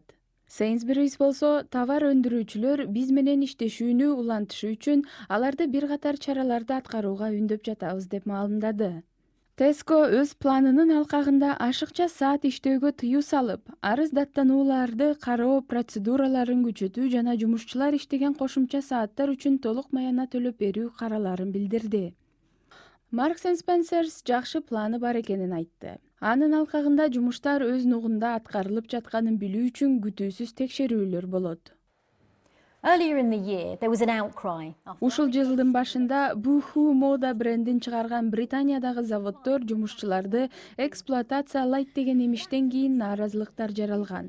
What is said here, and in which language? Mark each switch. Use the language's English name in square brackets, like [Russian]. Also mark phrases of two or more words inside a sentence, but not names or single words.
[Kyrgyz] Sainsbury's болсо товар өндүрүүчүлөр биз менен иштешүүнү улантышы үчүн аларды бир катар чараларды аткарууга үндөп жатабыз деп маалымдады. Tesco өз планынын алкагында ашыкча саат иштөөгө тыюу салып, арыз даттанууларды кароо процедураларын күчөтүү жана жумушчулар иштеген кошумча сааттар үчүн толук маяна төлөп берүү караларын билдирди. Marks and Spencer's жакшы планы бар экенин айтты. Анын алкагында жумуштар өз нугунда аткарылып жатканын билүү үчүн күтүүсүз текшерүүлөр болот. Ушул жылдын башында Boohoo мода брендин чыгарган Британиядагы заводдор жумушчуларды эксплуатациялайт деген эмиштен кийин нааразылыктар жаралган.